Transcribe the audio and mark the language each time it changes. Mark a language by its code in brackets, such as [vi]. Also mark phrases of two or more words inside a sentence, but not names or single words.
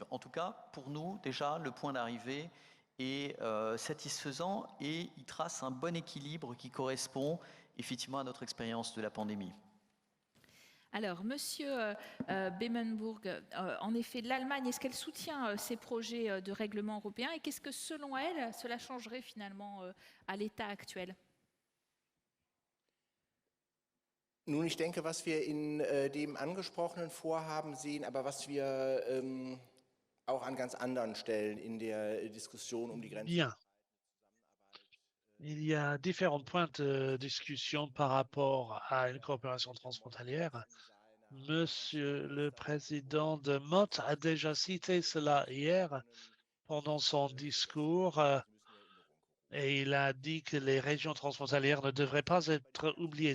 [fr] En tout cas, pour nous, déjà, le point d'arrivée est satisfaisant et il trace un bon équilibre qui correspond effectivement à notre expérience de la pandémie. Alors, Monsieur Bemmenbourg, en effet, l'Allemagne, est-ce qu'elle soutient ces projets de règlement européen et qu'est-ce que, selon elle, cela changerait finalement à l'état actuel? [de] Nun, ich denke, was wir in dem angesprochenen Vorhaben sehen, aber was wir auch an ganz anderen Stellen in der Diskussion um die Grenzen. [fr] Bien. Il y a différents points de discussion par rapport à une coopération transfrontalière. Monsieur le Président de Mott a déjà cité cela hier pendant son discours. Et il a dit que les régions transfrontalières ne devraient pas être oubliées.